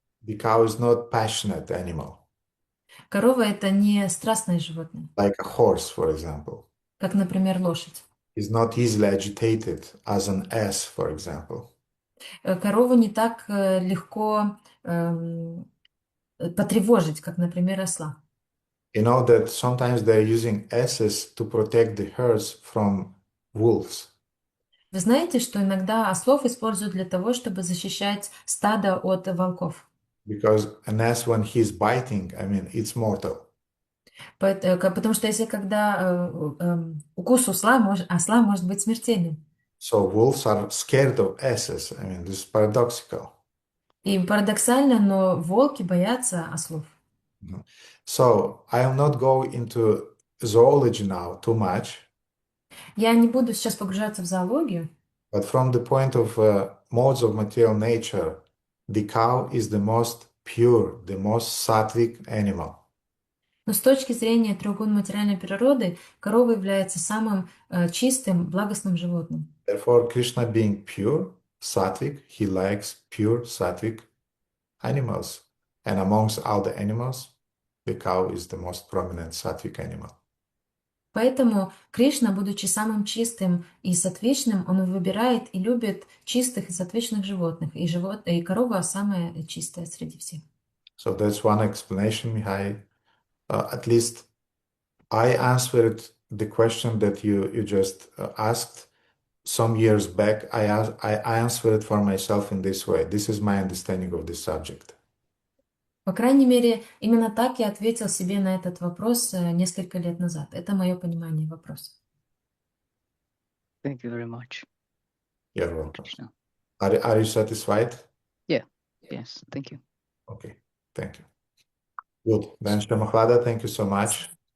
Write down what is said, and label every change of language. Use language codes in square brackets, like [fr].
[en] The cow is not passionate animal, [ru] Корова — это не страстное животное, [en] like a horse, for example. [ru] как, например, лошадь. [en] Is not easily agitated as an ass, for example. [ru] Корову не так легко потревожить, как, например, осла. [en] You know that sometimes they're using asses to protect the herds from wolves. [ru] Вы знаете, что иногда ослов используют для того, чтобы защищать стадо от волков? [en] Because an ass, when he's biting, I mean, it's mortal. [ru] Потому что если когда укус осла может быть смертельным. [en] So wolves are scared of asses. I mean, this is paradoxical. [ru] И парадоксально, но волки боятся ослов. [en] So I'll not go into zoology now too much, [ru] Я не буду сейчас погружаться в зоологию, [en] but from the point of modes of material nature, the cow is the most pure, the most sattvic animal. [ru] но с точки зрения треугон материальной природы корова является самым чистым, благостным животным. [en] Therefore, Krishna being pure, sattvic, he likes pure sattvic animals. And amongst all the animals, the cow is the most prominent sattvic animal. [ru] Поэтому Кришна, будучи самым чистым и сатвичным, он выбирает и любит чистых и сатвичных животных, и корова самая чистая среди всех. [en] So that's one explanation, Mihai. At least I answered the question that you just asked some years back. I answered for myself in this way. This is my understanding of this subject. [ru] По крайней мере, именно так я ответил себе на этот вопрос несколько лет назад. Это мое понимание вопроса. [en] Thank you very much, You're welcome. Krishna. Are you satisfied? Yes, thank you. Okay, thank you. Good. Then Shamahlada, thank you so much.